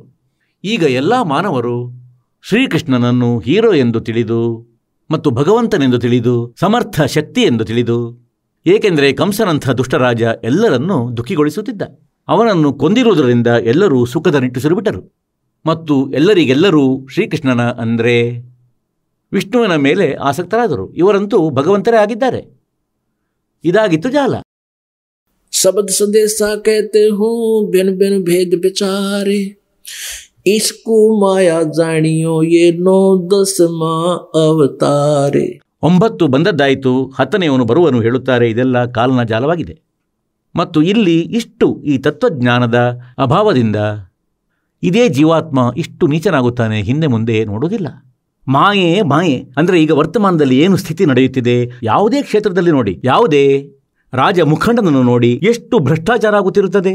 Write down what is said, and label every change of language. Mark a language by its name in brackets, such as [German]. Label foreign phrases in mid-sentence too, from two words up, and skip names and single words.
[Kannada] ಈಗ ಎಲ್ಲ ಮಾನವರು ಶ್ರೀಕೃಷ್ಣನನ್ನು ಹೀರೋ ಎಂದು ತಿಳಿದು ಮತ್ತು ಭಗವಂತನೆಂದು ತಿಳಿದು ಸಮರ್ಥ ಶಕ್ತಿ ಎಂದು ತಿಳಿದು, ಏಕೆಂದರೆ ಕಂಸನಂಥ ದುಷ್ಟರಾಜ ಎಲ್ಲರನ್ನೂ ದುಃಖಿಗೊಳಿಸುತ್ತಿದ್ದ. ಅವನನ್ನು ಕೊಂದಿರುವುದರಿಂದ ಎಲ್ಲರೂ ಸುಖದ ನಿಟ್ಟುಸಿರು ಬಿಟ್ಟರು ಮತ್ತು ಎಲ್ಲರಿಗೆಲ್ಲರೂ ಶ್ರೀಕೃಷ್ಣನ ಅಂದರೆ ವಿಷ್ಣುವಿನ ಮೇಲೆ ಆಸಕ್ತರಾದರು. ಇವರಂತೂ ಭಗವಂತರೇ ಆಗಿದ್ದಾರೆ. ಇದಾಗಿತ್ತು ಜಾಲ. [Hindi] शब्द संदेश कहते हूँ बिन बिन भेद विचारे, इसको माया जानियो ये 9-10 ಅವತಾರೆ. [Kannada] 9 ಬಂದದ್ದಾಯಿತು, 10ನೇವನು ಬರುವನು ಹೇಳುತ್ತಾರೆ. ಇದೆಲ್ಲ ಕಾಲನ ಜಾಲವಾಗಿದೆ. ಮತ್ತು ಇಲ್ಲಿ ಇಷ್ಟು ಈ ತತ್ವಜ್ಞಾನದ ಅಭಾವದಿಂದ ಇದೇ ಜೀವಾತ್ಮ ಇಷ್ಟು ನೀಚನಾಗುತ್ತಾನೆ, ಹಿಂದೆ ಮುಂದೆ ನೋಡುವುದಿಲ್ಲ. ಮಾಯೆ ಮಾಯೆ ಅಂದರೆ ಈಗ ವರ್ತಮಾನದಲ್ಲಿ ಏನು ಸ್ಥಿತಿ ನಡೆಯುತ್ತಿದೆ, ಯಾವುದೇ ಕ್ಷೇತ್ರದಲ್ಲಿ ನೋಡಿ, ಯಾವುದೇ ರಾಜ ಮುಖಂಡನನ್ನು ನೋಡಿ ಎಷ್ಟು ಭ್ರಷ್ಟಾಚಾರ ಆಗುತ್ತಿರುತ್ತದೆ.